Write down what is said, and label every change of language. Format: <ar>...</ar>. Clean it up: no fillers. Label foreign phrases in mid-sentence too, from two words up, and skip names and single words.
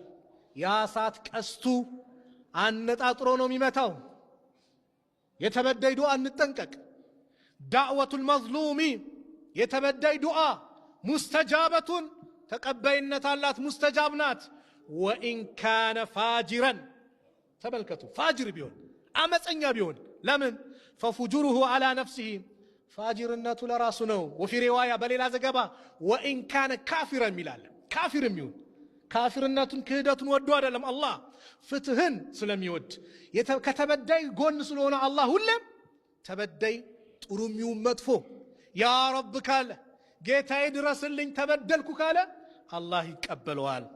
<am>ያ ሳት ቀስቱ አነጣጥሮ ነው የሚመታው የተበዳይ ዱዓ እንጠንቀቅ</am> <ar>دعوة المظلوم</ar> <am>የተበዳይ ዱዓ ሙስተጃበቱን ተቀባይነት አላት ሙስተጃብ ናት</am> <ar>وإن كان فاجرا</ar> <am>ተመልከቱ ፋጅር ቢሆን አመፀኛ ቢሆን ለምን</am> <ar>ففجره على</ar> <am>نفسه ፋጅርነቱ ለራሱ ነው</am> <ar>وفي روايه</ar> <am>በሌላ ዘገባ</am> <ar>وإن كان كافرا</ar> <am>ይላል ካፊርም ይሁን ካፊርነቱን ክህደቱን ወዶ አይደለም አላህ ፍትህን ስለሚወድ ከተበዳይ ጎን ስለሆነ አላህ ሁሌም ተበዳይ ጥሩም ይሁን መጥፎ</am> <ar>يا رب</ar> <am>ካለ ጌታዬ ድረስልኝ ተበደልኩ ካለ አላህ ይቀበለዋል</am>